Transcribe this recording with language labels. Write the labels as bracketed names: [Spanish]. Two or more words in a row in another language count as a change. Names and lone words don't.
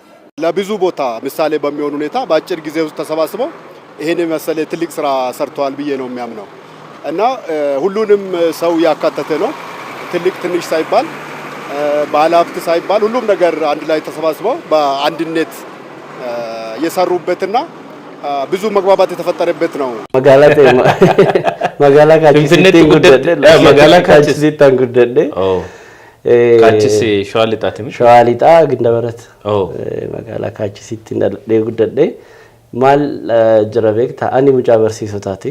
[Amharic] ለብዙ ቦታ ምሳሌ በሚሆን ሁኔታ በአጭር ጊዜ ውስጥ ተሰባስበው ይሄን መሰለ ትልቅ ስራ ሰርተዋል ብዬ ነው የሚያምነው እና ሁሉንም ሰው ያካተተ ነው። ትልቅ ትንሽ ሳይባል ባለሀብት ሳይባል ሁሉም ነገር አንድ ላይ ተሰባስበው በአንድነት የሰሩበትና ብዙ መግባባት የተፈጠረበት ነው። [Oromo] Magaalaa kaachisitti guddadhe. Kaachisi Shawaa Lixaati. Shawaa Lixaa Gindabarat. Magaalaa kaachisitti dhaladhee guddadhe. Maal jira beektaa ani mucaa barsiisotaati.